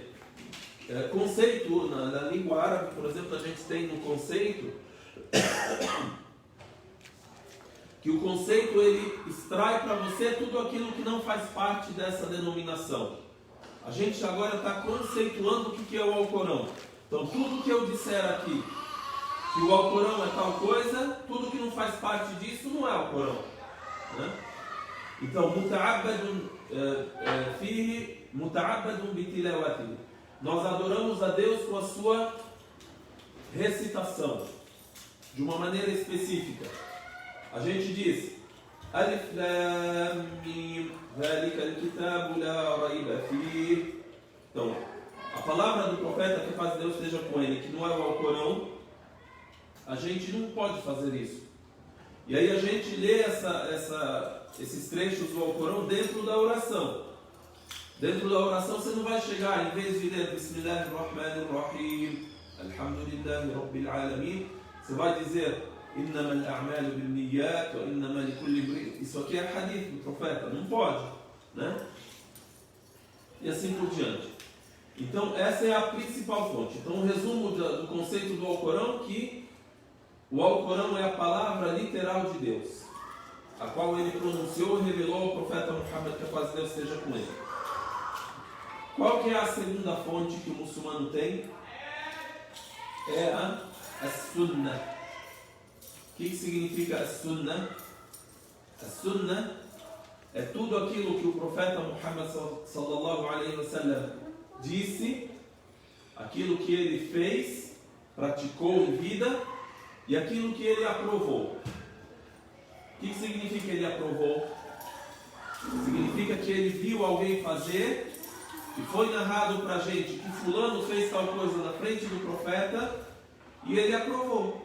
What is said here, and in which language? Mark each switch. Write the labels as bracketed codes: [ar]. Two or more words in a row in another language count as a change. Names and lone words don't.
[pt] Conceito na língua árabe, por exemplo, a gente tem no conceito que o conceito ele extrai para você tudo aquilo que não faz parte dessa denominação. A gente agora está conceituando o que é o Alcorão. Então tudo que eu disser aqui que o Alcorão é tal coisa, tudo que não faz parte disso não é Alcorão. Né? Então, [ar] متعبد فيه متعبد بتلاوته. [pt] Nós adoramos a Deus com a sua recitação, de uma maneira específica. A gente diz: [ar] الم ذلك الكتاب لا ريب فيه. [pt] Então, a palavra do profeta, que a paz de Deus esteja com ele, que não é o Alcorão, a gente não pode fazer isso. E aí a gente lê esses trechos do Alcorão dentro da oração. Dentro da oração você não vai chegar, em vez de ler [ar] بسم الله الرحمن الرحيم الحمد لله رب العالمين, [pt] você vai dizer [ar] إنما الأعمال بالنيات وإنما لكل امرئ. [pt] Isso aqui é hadith do profeta, não pode, né? E assim por diante. Então essa é a principal fonte. Então o resumo do conceito do Alcorão, que o Alcorão é a palavra literal de Deus, a qual ele pronunciou e revelou ao profeta Muhammad, que a paz de Deus esteja com ele. Qual que é a segunda fonte que o muçulmano tem? É a Sunnah. O que significa a Sunnah? A Sunnah é tudo aquilo que o profeta Muhammad [ar] صلى الله عليه وسلم [pt] disse, aquilo que ele fez, praticou em vida e aquilo que ele aprovou. O que significa ele aprovou? Significa que ele viu alguém fazer e foi narrado para a gente que fulano fez tal coisa na frente do profeta e ele aprovou.